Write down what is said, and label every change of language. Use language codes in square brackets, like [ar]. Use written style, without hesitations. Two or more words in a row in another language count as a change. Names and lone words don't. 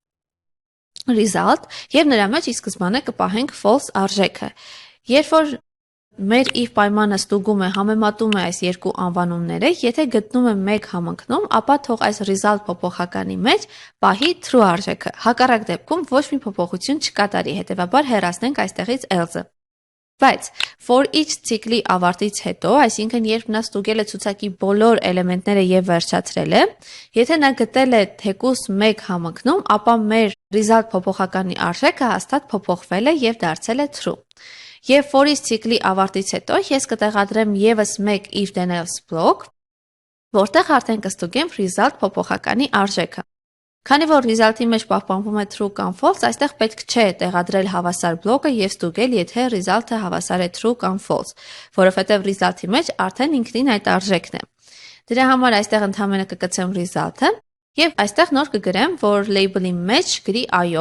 [hy] result եւ նրա մեջ ի սկզբանե կպահենք false արժեքը։ Երբ որ մեր if պայմանը ստուգում է, համեմատում է այս երկու անվանումները, եթե գտնում է մեկ համընկնում, ապա թող այս result փոփոխականի մեջ պահի true արժեքը։ Հակառակ դեպքում ոչ մի փոփոխություն չկատարի, հետեւաբար հեռացնենք այստեղից else-ը։ Բայց [en] for each [hy] ցիկլի ավարտից հետո, այսինքն երբ նա ստուգել է ցուցակի բոլոր էլեմենտները եւ վերջացրել է, եթե նա գտել է թեկուս մեկ համընկնում, ապա մեր result փոփոխականի արժեքը հաստատ փոփոխվել է եւ դարձել է true։ Եվ [en] for each [hy] ցիկլի ավարտից հետո ես կտեղադրեմ եւս մեկ [en] if then else [hy] բլոկ, որտեղ արդեն կստուգեմ result փոփոխականի արժեքը։ Քանի որ result-ի մեջ պահպանվում է true կամ false, այստեղ պետք չէ տեղադրել հավասար բլոկը եւ ստուգել, եթե result-ը հավասար է true կամ false, որովհետեւ result-ի մեջ արդեն ինքնին այդ արժեքն է։ Դրա համար այստեղ ընդհանրապես կգցեմ result-ը եւ այստեղ նոր կգրեմ, որ label-ի մեջ գրի այո։